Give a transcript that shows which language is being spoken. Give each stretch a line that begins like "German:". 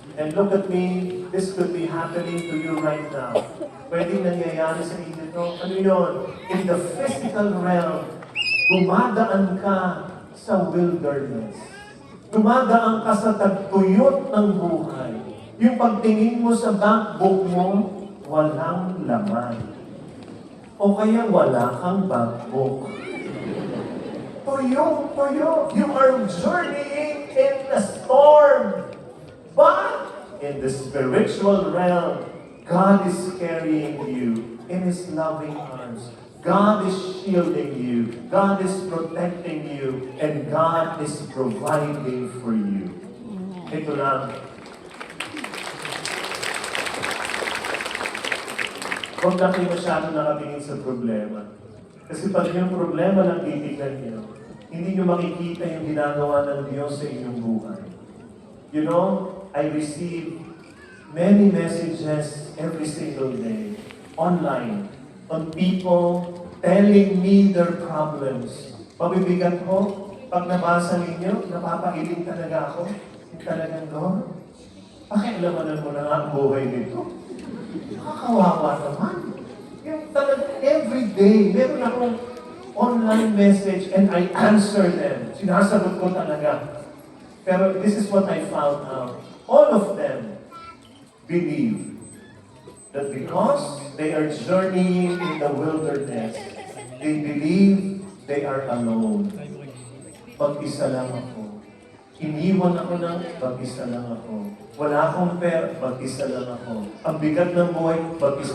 English: And look at me, this could be happening to you right now.
Filipino: Pwedeng nangyayari sa inyo ito. Ano yun?
English: In the physical realm,
Filipino: dumadaan ka sa wilderness. Dumadaan ka sa tagtuyot ng buhay. Yung pagtingin mo sa backbook mo, walang laman. O kaya wala kang backbook. Tuyo.
English: You are journeying in a storm. But in the spiritual realm, God is carrying you in His loving arms. God is shielding you. God is protecting you. And God is providing for you.
Filipino: Ito lang. Huwag na kayo masyado nakatingin sa problema. Kasi pag yung problema lang titignan niyo, hindi niyo makikita yung ginagawa ng Diyos sa inyong buhay.
English: You know, I receive many messages every single day, online, on people telling me their problems.
Filipino: Pabibigat ko, pag nabasa ninyo, napapailing talaga ako. Talagang, Lord, pakialamanan mo na nga ang buhay nito. Nakakawawa naman. Yung talaga,
English: every day,
Filipino: meron akong
English: online message and I answer them.
Filipino: Sinasagot ko talaga.
English: Pero this is what I found out. All of them believe that because they are journeying in the wilderness, they believe they are alone.
Filipino: Mag-isa lang ako. Iniwan ako ng mag-isa lang ako. Wala akong pera, mag-isa lang ako. Ang bigat ng buhay, mag-isa.